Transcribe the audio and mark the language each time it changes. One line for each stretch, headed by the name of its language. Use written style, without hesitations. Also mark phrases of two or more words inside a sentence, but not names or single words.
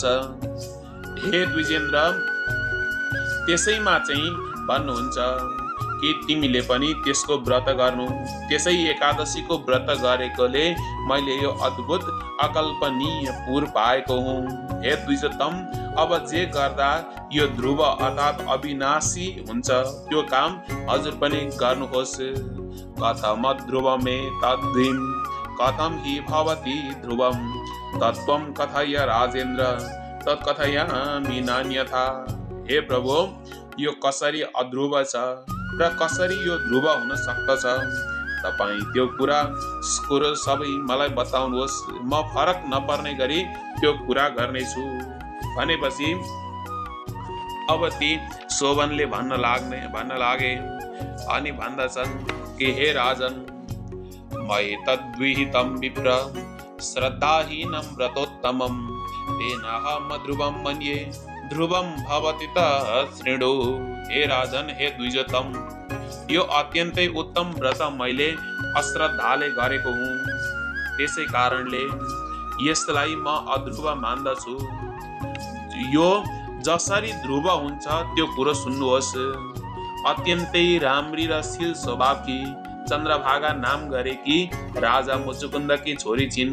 Nepali: हे द्विजेन्द्र, त्यसैमा चाहिँ भन्नुहुन्छ कि तिमीले पनि त्यसको व्रत गर्नु। त्यसै एकादशीको व्रत गरेकोले मैले यो अद्भुत अकल्पनीय पुर पाएको हुँ। हे द्विजोत्तम, अब जे गर्दा यो ध्रुव अर्थात् अविनाशी हुन्छ त्यो काम हजुर पनि गर्नुहोस्।
Sanskrit: कथम ध्रुवमे तद्धिं कथम हि भवति ध्रुवम तत्त्वं कथय राजेन्द्र तत्कथयामि नान्यथा।
Nepali: हे प्रभु, यो कसरी अध्रुव छ र कसरी यो ध्रुव हुन सक्दछ तपाईँ त्यो कुरो सबै मलाई बताउनुहोस्, म फरक नपर्ने गरी त्यो कुरा गर्नेछु। भनेपछि अब ती शोभनले भन्न लागे अनि भन्दछन् कि हे राजन,
Sanskrit: मयि तद्विहितं विप्र श्रद्धाहीनं व्रतोत्तमं तेनाहं ध्रुवं मन्ये ध्रुवं भवति तच्छृणु।
Nepali: हे राजन, हे द्विजोत्तम, यो अत्यन्तै उत्तम व्रत मैले अश्रद्धाले गरेको हुँ, त्यसै कारणले यसलाई म अध्रुव मान्दछु। यो जसरी ध्रुव हुन्छ त्यो कुरो सुन्नुहोस्। अत्यन्तै राम्री र शील स्वभावकी चन्द्रभागा नाम गरेकी राजा मुचुकुन्दकी छोरी छिन्।